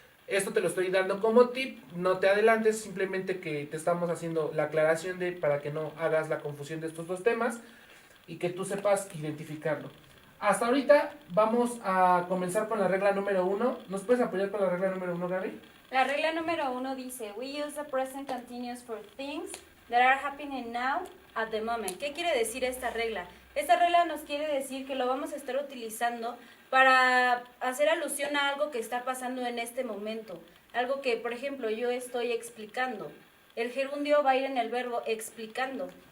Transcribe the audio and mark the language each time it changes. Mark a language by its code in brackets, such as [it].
[es] Esto te lo estoy dando como tip, no te adelantes, simplemente que te estamos haciendo la aclaración para que no hagas la confusión de estos dos temas y que tú sepas identificarlo. Hasta ahorita vamos a comenzar con la regla número 1. ¿Nos puedes apoyar con la regla número 1, Gaby? La regla número 1 dice, [en] we use the present continuous for things that are happening now at the moment. [es] ¿Qué quiere decir esta regla? Esta regla nos quiere decir que lo vamos a estar utilizando para hacer alusión a algo que está pasando en este momento. Algo que, por ejemplo, yo estoy explicando. El gerundio va a ir en el verbo explicando.